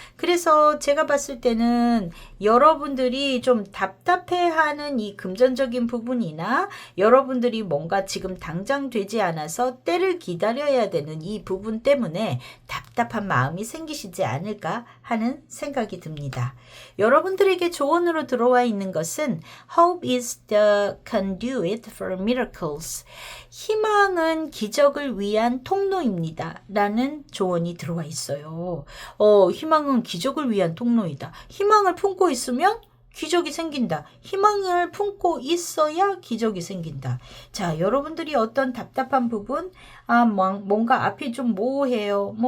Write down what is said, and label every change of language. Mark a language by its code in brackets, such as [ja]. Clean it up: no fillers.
[ko] 그래서 제가 봤을 때는 여러분들이 좀 답답해하는 이 금전적인 부분이나 여러분들이 뭔가 지금 당장 되지 않아서 때를 기다려야 되는 이 부분 때문에 답답한 마음이 생기시지 않을까 하는 생각이 듭니다. 여러분들에게 조언으로 들어와 있는 것은 [en] Hope is the conduit for miracles. [ko] 희망은 기적을 위한 통로입니다. 라는 조언이 들어와 있어요. 희망은 기적을 위한 통로이다. 희망을 품고 있으면 기적이 생긴다. 희망을 품고 있어야 기적이 생긴다. 자, 여러분들이 어떤 답답한 부분, 뭔가 앞이 좀 모호해요.